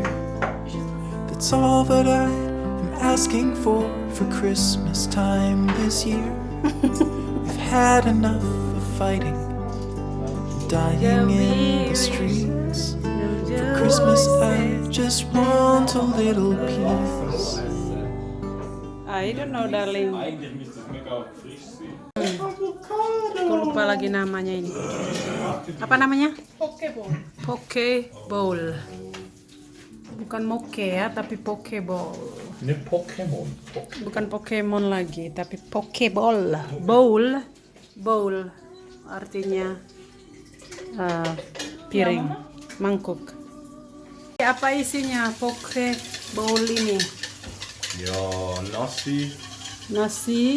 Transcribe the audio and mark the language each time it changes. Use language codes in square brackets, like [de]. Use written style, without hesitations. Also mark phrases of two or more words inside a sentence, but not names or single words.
[en] That's all that I am asking for Christmas time this year. We've had enough of fighting, dying in the streets. For Christmas I just want a little peace. I don't know, darling. [nl] Eigenlijk is het mega fris. [id] Aku lupa lagi namanya ini. Apa namanya? Pokebowl. Pokebowl. Bukan moke ya, tapi pokebowl. [nl] Een Pokémon. [id] Bukan Pokemon lagi, tapi pokebowl. Bowl artinya piring, mangkuk. Apa isinya pokebowl ini? Ja, Nasi,